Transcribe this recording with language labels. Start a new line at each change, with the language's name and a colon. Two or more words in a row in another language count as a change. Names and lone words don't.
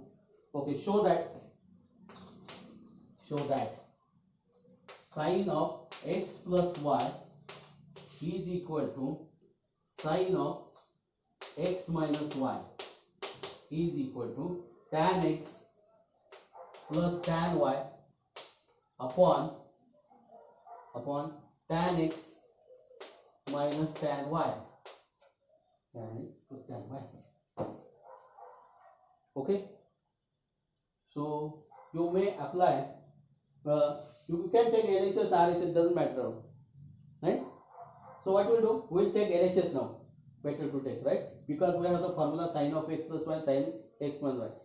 English: Okay, show that sin of x plus y is equal to sin of x minus y is equal to tan x plus tan y upon tan x minus tan y. Tan x plus tan y. Okay. So you may apply. You can take LHS, RHS, doesn't matter, right? So what we'll do? We'll take LHS now. Better to take, right? Because we have the formula sin of x plus 1 sin x minus y.